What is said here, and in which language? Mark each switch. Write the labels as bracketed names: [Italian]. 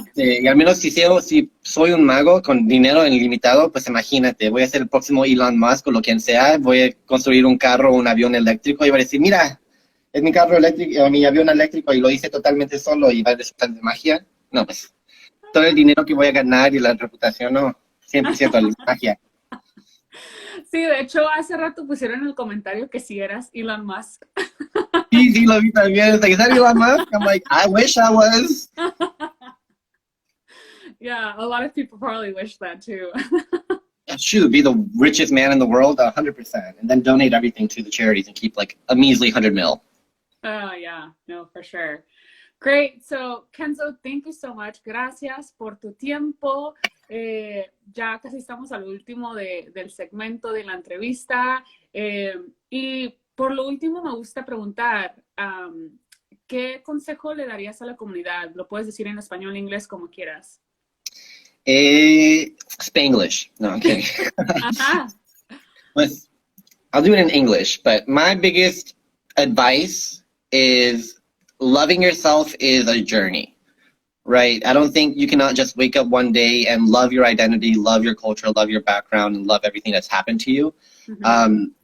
[Spanish] y al menos si soy un mago con dinero ilimitado, pues imagínate, voy a ser el próximo Elon Musk o lo quien sea, voy a construir un carro o un avión eléctrico y voy a decir, mira, es mi carro eléctrico o mi avión eléctrico y lo hice totalmente solo y va a resultar de magia. No, pues todo el dinero que voy a ganar y la reputación, no, 100% es magia. Sí, de hecho, hace rato pusieron en el comentario que si eras Elon Musk. Sí, lo vi también. [English] It's like, is that Elon Musk? I'm like, I wish I was. Yeah, a lot of people probably wish that too. Shoot, be the richest man in the world, 100%, and then donate everything to the charities and keep like a measly 100 mil. Oh, yeah, no, for sure. Great. So, Kenzo, thank you so much. [Spanish] Gracias por tu tiempo. Ya casi estamos al último del segmento de la entrevista. Y por lo último, me gusta preguntar, ¿qué consejo le darías a la comunidad? Lo puedes decir en español, en inglés, como quieras. [English] Spanglish. No, I'm kidding. Ajá. Pues, I'll do it in English, but my biggest advice is loving yourself is a journey, right? I don't think you cannot just wake up one day and love your identity, love your culture, love your background, and love everything that's happened to you. Mm-hmm.